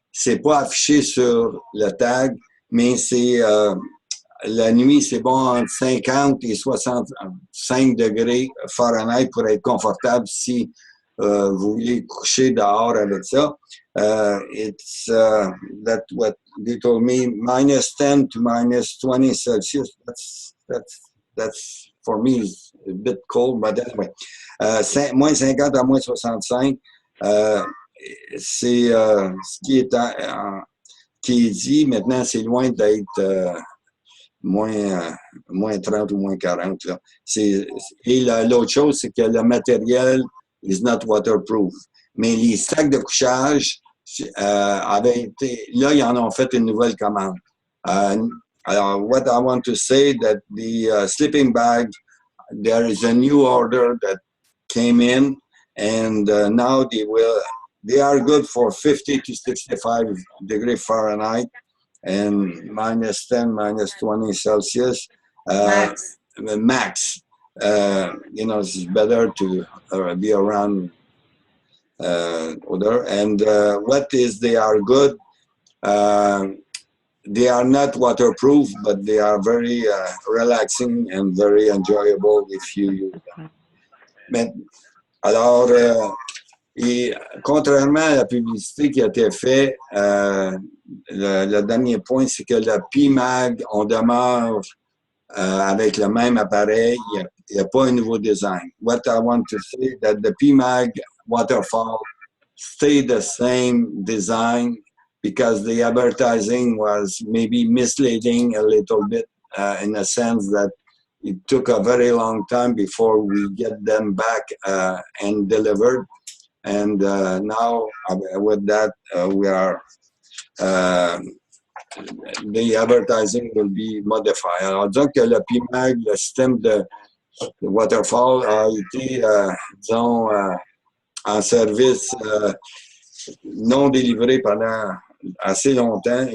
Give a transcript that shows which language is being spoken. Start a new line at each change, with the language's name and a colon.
French: C'est pas affiché sur le tag, mais c'est la nuit, c'est bon entre 50 et 65 degrés Fahrenheit pour être confortable si vous voulez coucher dehors avec ça.
English: It's that what they told me, -10 to -20 Celsius. That's for me is a bit cold, but anyway.
French: Moins 50 à moins 65, c'est ce qui est dit. Maintenant, c'est loin d'être moins 30 ou moins 40. Là. Et l'autre chose, c'est que le matériel
English: is not waterproof.
French: Mais les sacs de couchage avaient été... Là, ils en ont fait une nouvelle commande.
English: Alors, what I want to say that the sleeping bag, there is a new order that came in, and now they are good for 50 to 65 degrees Fahrenheit and -10, -20 Celsius. Max. You know, it's better to be around other. And they are good. They are not waterproof, but they are very relaxing and very enjoyable if you use them.
French: Mais, alors, et contrairement à la publicité qui a été faite, le dernier point, c'est que le PMAG, on demeure avec le même appareil. Il n'y a pas un nouveau design.
English: What I want to say that the PMAG waterfall stay the same design because the advertising was maybe misleading a little bit in the sense that it took a very long time before we get them back and delivered. And now with that, we are the advertising will be modified.
French: Alors, disons que le PMAG, le système de waterfall a été, disons, en service non délivré pendant assez longtemps.